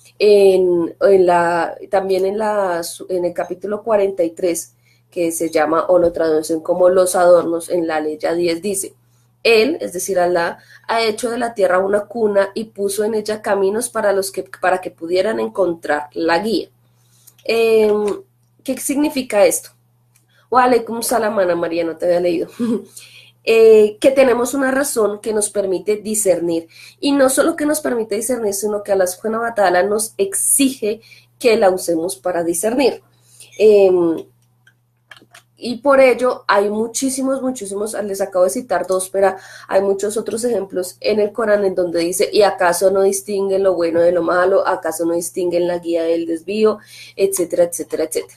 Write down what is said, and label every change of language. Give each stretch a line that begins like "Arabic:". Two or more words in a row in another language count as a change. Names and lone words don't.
Spanish: También en el capítulo 43, que se llama, o lo traducen como los adornos, en la ley 10 dice, Él, es decir, Alá, ha hecho de la tierra una cuna y puso en ella caminos para que pudieran encontrar la guía. ¿Qué significa esto?
Arabic: وعليكم السلام,
Spanish: Ana María, no te había leído. Que tenemos una razón que nos permite discernir. Y no solo que nos permite discernir, sino que Allah
Arabic: سبحانه وتعالى
Spanish: nos exige que la usemos para discernir. Y por ello hay muchísimos, les acabo de citar dos, pero hay muchos otros ejemplos en el Corán en donde dice, ¿y acaso no distinguen lo bueno de lo malo? ¿Acaso no distinguen la guía del desvío? Etcétera, etcétera, etcétera.